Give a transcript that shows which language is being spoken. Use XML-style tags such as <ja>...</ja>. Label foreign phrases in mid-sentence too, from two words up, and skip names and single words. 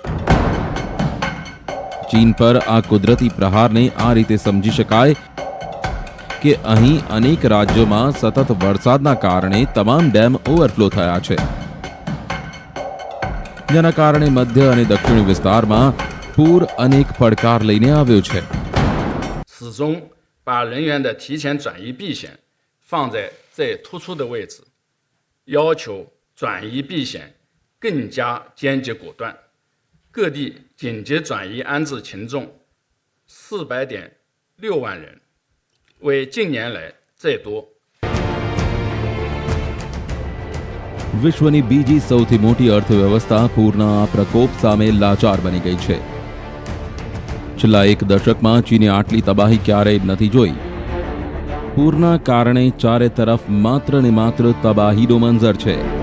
<gu>ચીન પર આ કુદરતી પ્રહારને આ રીતે સમજી શકાય કે અહીં અનેક રાજ્યોમાં સતત વરસાદના કારણે તમામ ડેમ ઓવરફ્લો થયા છે, જેના કારણે મધ્ય અને દક્ષિણ વિસ્તારમાં પૂર અનેક પડકાર લઈને આવ્યો છે.</gu> <zh>始终把人员的提前转移避险放在最突出的位置，要求转移避险更加坚决果断。各地紧急转移安置群众400.6万人，为近年来最多。</zh> <gu>વિશ્વની બીજી સૌથી મોટી અર્થવ્યવસ્થા પૂરના આ પ્રકોપ સામે લાચાર બની ગઈ છે. છેલ્લા એક દશકમાં ચીને આટલી તબાહી ક્યારેય નથી જોઈ. પૂરના કારણે ચારે તરફ માત્ર ને માત્ર તબાહીનો મંઝર છે.</gu>